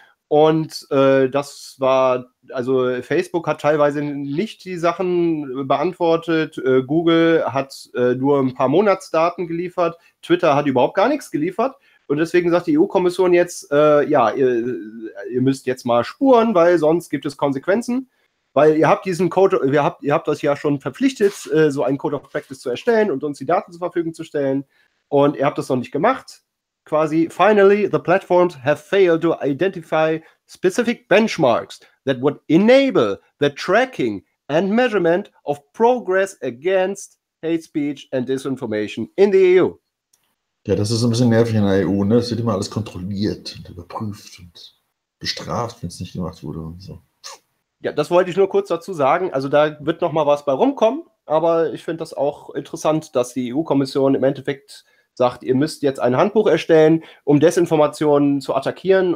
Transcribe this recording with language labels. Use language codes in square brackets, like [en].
[de] Und das war, also Facebook hat teilweise nicht die Sachen beantwortet, Google hat nur ein paar Monatsdaten geliefert, Twitter hat überhaupt gar nichts geliefert und deswegen sagt die EU-Kommission jetzt, ihr müsst jetzt mal spuren, weil sonst gibt es Konsequenzen, weil ihr habt diesen Code, ihr habt das ja schon verpflichtet, so einen Code of Practice zu erstellen und uns die Daten zur Verfügung zu stellen und ihr habt das noch nicht gemacht. [en] Quasi, finally, the platforms have failed to identify specific benchmarks that would enable the tracking and measurement of progress against hate speech and disinformation in the EU. [de] Ja, das ist ein bisschen nervig in der EU, ne? Es wird immer alles kontrolliert und überprüft und bestraft, wenn es nicht gemacht wurde und so. Ja, das wollte ich nur kurz dazu sagen. Also da wird nochmal was bei rumkommen, aber ich finde das auch interessant, dass die EU-Kommission im Endeffekt sagt, ihr müsst jetzt ein Handbuch erstellen, um Desinformationen zu attackieren.